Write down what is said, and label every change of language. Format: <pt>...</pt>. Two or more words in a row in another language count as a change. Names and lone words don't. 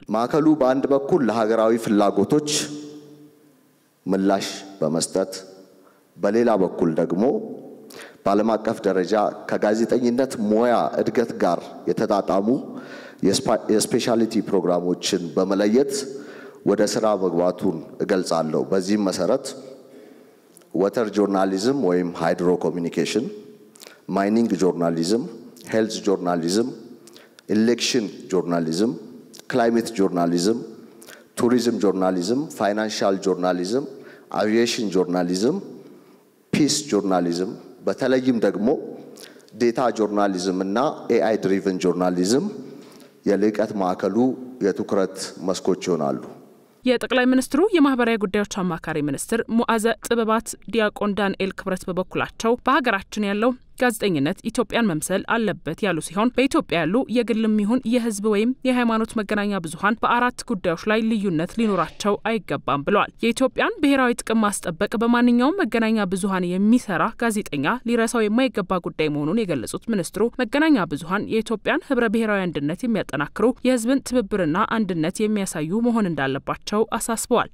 <am>ማዕከሉ በአንድ በኩል ለሀገራዊ ፍላጎቶች ምላሽ በመስጠት በሌላ በኩል ደግሞ በዓለም አቀፍ ደረጃ ከጋዜጠኝነት ሙያ እድገት ጋር የተጣጣሙ የስፔሻሊቲ ፕሮግራሞችን በመለየት ወደ ስራ መግባቱን እገልጻለሁ። በዚህም መሰረት water</am> <en>journalism ወይም hydro communication, mining journalism, health journalism, election journalism, climate journalism, tourism journalism, financial journalism, aviation journalism, peace journalism,</en> <am>በተለይም ደግሞ</am> <en>data journalism</en> <am>እና</am> <en>AI driven journalism</en> <am>የልዕቀት ማዕከሉ የትኩረት መስኮች ይሆናሉ። የጠቅላይ ሚኒስትሩ የማህበራዊ ጉዳዮች አማካሪ ሚኒስትር ሙአዘ ጥበባት ዲያቆን ዳንኤል ክብረት በበኩላቸው በሀገራችን ያለው ጋዜጠኝነት ኢትዮጵያን መምሰል አለበት ያሉ ሲሆን በኢትዮጵያ ያሉ የግልም ይሁን የህዝብ ወይም የሃይማኖት መገናኛ ብዙሃን በአራት ጉዳዮች ላይ ልዩነት ሊኖራቸው አይገባም ብለዋል። የኢትዮጵያን ብሔራዊ ጥቅም ማስጠበቅ በማንኛውም መገናኛ ብዙሃን የሚሰራ ጋዜጠኛ ሊረሳው የማይገባ ጉዳይ መሆኑን የገለጹት ሚኒስትሩ መገናኛ ብዙሃን የኢትዮጵያን ህብረ ብሔራዊ አንድነት የሚያጠናክሩ የህዝብን ትብብርና አንድነት የሚያሳዩ መሆን እንዳለባቸው አሳስበዋል።</am>